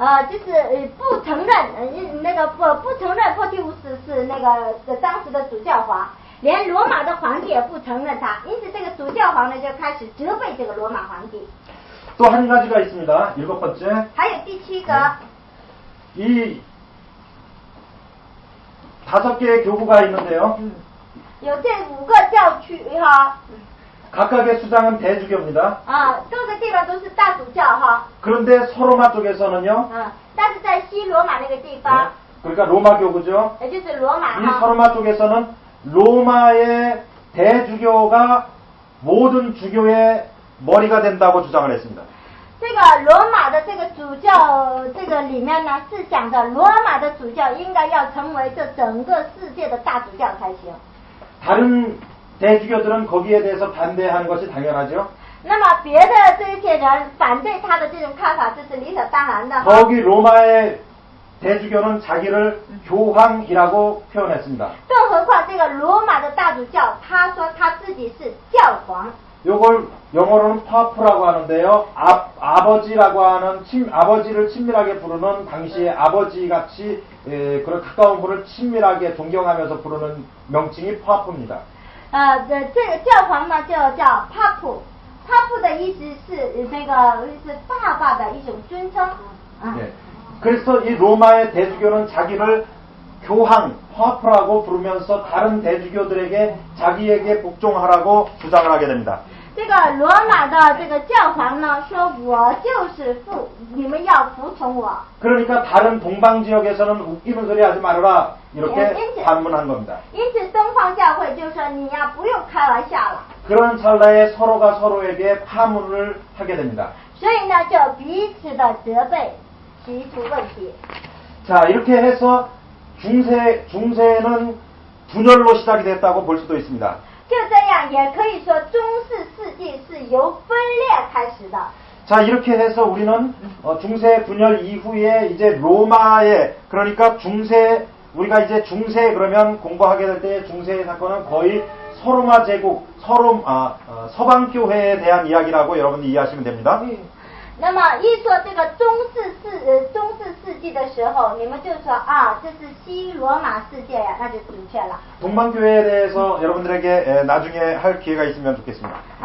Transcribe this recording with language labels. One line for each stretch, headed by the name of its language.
Chinese: 就是不承认那个不承认 포티우스 是那个当时的主教皇，连罗马的皇帝也不承认他，因此这个主教皇呢就开始责备这个罗马皇帝。
Korean: 또 한 가지가 있습니다. 일곱 번째.
Chinese: 还有第七个，
Korean: 이 5개의 교구가 있는데요.
Chinese: 有这5个教区哈。
Korean: 각각의 수장은 대주교입니다.
Chinese: 各个地方都是大主教哈。
Korean: 그런데 서로마 쪽에서는요.
Chinese: 但是在西罗马那个地方，
Korean: 그러니까 로마 교구죠.
Chinese: 也就是罗马 이 哈。
Korean: 서로마 쪽에서는 로마의 대주교가 모든 주교의 머리가 된다고 주장을 했습니다.
Chinese: 这个罗马的这个主教这个里面呢，是讲的罗马的主教应该要成为这整个世界的大主教才行。
Korean: 다른 대주교들은 거기에 대해서 반대하는 것이 당연하죠.
Chinese: 那么别的这些人反对他的这种看法，这是理所当然的。
Korean: 거기 로마의 대주교는 자기를 교황이라고 표현했습니다.
Chinese: 更何况这个罗马的大主教，他说他自己是教皇。
Korean: 요걸 영어로는 파프라고 하는데요. 아버지라고 하는 아버지를 친밀하게 부르는 당시에 아버지같이 그런 가까운 분을 친밀하게 존경하면서 부르는 명칭이 파프입니다.
Chinese: 这个教皇呢叫帕普，帕普的意思是那个是爸爸的一种尊称。
Korean: 네. 그래서 이 로마의 대주교는 자기를 교황, 파프라고 부르면서 다른 대주교들에게 자기에게 복종하라고 주장을 하게 됩니다.
Chinese: 这个罗马的这个教皇呢说，我就是父，你们要服从我。
Korean: 그러니까 다른 동방 지역에서는 웃기는 소리 하지 말아라 이렇게 반문한 겁니다.
Chinese: 因此东方教会就说你呀不用开玩笑了。
Korean: 그런 찰나에 서로가 서로에게 파문을 하게 됩니다.
Chinese: 所以呢就彼此的责备，提出问题。
Korean: 자, 이렇게 해서 중세는 분열로 시작이 됐다고 볼 수도 있습니다.
Chinese: 就这样也可以说中世世纪是由分裂开始的。
Korean: 자, 이렇게 해서 우리는 중세 분열 이후에 이제 로마의 그러니까 우리가 이제 중세 그러면 공부하게 될 때 중세의 사건은 거의 서로마 제국, 서방 교회에 대한 이야기라고 여러분이 이해하시면 됩니다.
Chinese: 那么一说这个中世世纪的时候，你们就说啊，这是西罗马世界呀，那就准确了。
Korean: 동방교회에 대해서 여러분들에게 나중에 할 기회가 있으면 좋겠습니다.